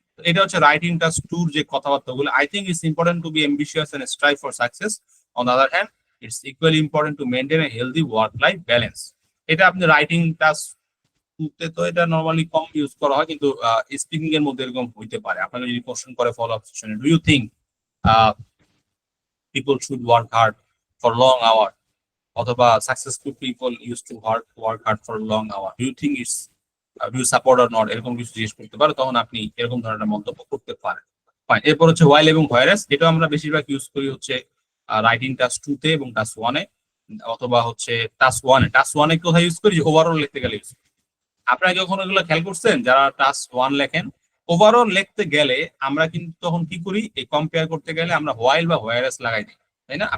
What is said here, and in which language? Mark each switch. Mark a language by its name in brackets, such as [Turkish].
[Bangla] এটা হচ্ছে writing task 2 যে কথাবার্তাগুলো। [English] I think it's important to be ambitious and strive for success. On the other hand, it's equally important to maintain a healthy work life balance. [Bangla] এটা আপনি writing task টুতে তো এটা normally কম use করা হয়, কিন্তু স্পিকিং এর মধ্যে এরকম হইতে পারে। আপনাকে যদি কোশ্চেন করে ফলো আপ সেশনে, [English] do you think people should work hard for long hour, অথবা successful people used to work hard for long hour, do you think it's do you support or not, [Bangla] এরকম কিছু জিজ্ঞেস করতে পারে, তখন আপনি এরকম ধরনের মন্তব্য করতে পারেন। ফাইন। এরপর হচ্ছে while এবং whereas, এটা আমরা বেশিরভাগ ইউজ করি হচ্ছে রাইটিং টাস্ক 2 তে এবং টাস্ক 1 এ, অথবা হচ্ছে টাস্ক 1 এ। টাস্ক 1 এ কোথায় ইউজ করি, যে ওভারঅল লিখতে গেলে ইউজ করি। আপনারা যখন এগুলো খেয়াল করছেন, যারা টাস্ক 1 লেখেন, ওভারঅল লিখতে গেলে আমরা কিন্তু তখন কি করি, এই কম্পেয়ার করতে গেলে আমরা হোয়াইল বা হোয়ারএস লাগাই দিই, তাই না?